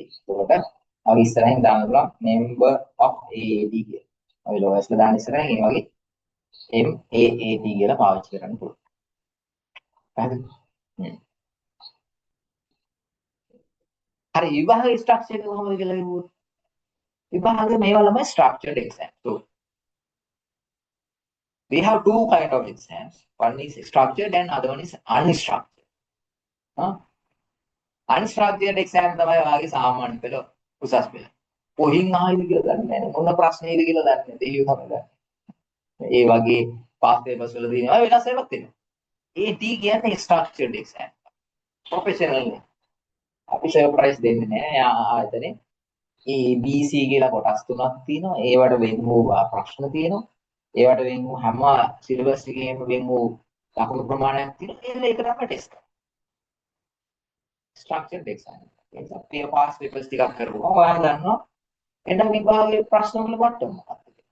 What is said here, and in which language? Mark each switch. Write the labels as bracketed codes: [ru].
[si] ඒකට අපි ඉස්සරහින් දාන්න පුළුවන් member of AAD කියලා. අපි ලෝයස්ලා දාන්න ඉස්සරහින් මේ වගේ MAAD කියලා පාවිච්චි කරන්න පුළුවන්. හරිද? හරි විභාගයේ ස්ට්‍රක්චර් එක කොහොමද කියලා කිව්වොත් විභාගයේ මේවා ළමයි structured exam. [en] So we have two kind of exams. One is structured and other one is unstructured. [si] Unstructured exam තමයි වාගේ සාමාන්‍ය පෙළ උසස් පෙළ. කොහින් ආයිද කියලා දන්නේ නැහැ. මොන ප්‍රශ්නේද කියලා දන්නේ නැහැ. ඒක තමයි දන්නේ. ඒ වගේ පාස් පේපර්ස් වල තියෙනවා වෙනස් එකක් තියෙනවා. AT කියන්නේ structured exam. professional නේ. අපි සර්ප්‍රයිස් දෙන්නේ නැහැ ආයතනේ. ABC කියලා කොටස් තුනක් තියෙනවා. ඒවට වෙන් වූ ප්‍රශ්න තියෙනවා. ඒවට වෙන් වූ හැම සිලබස් එකේම වෙන් වූ ලකුණු ප්‍රමාණයක් තියෙනවා. ඒක තමයි ටෙස්ට්. Structured exam. ඒක අපි පාස් පේපර්ස් ටිකක් කරනවා. ඔයාලා දන්නවා එන්න විභාගයේ ප්‍රශ්න වල මට්ටම මොකක්ද?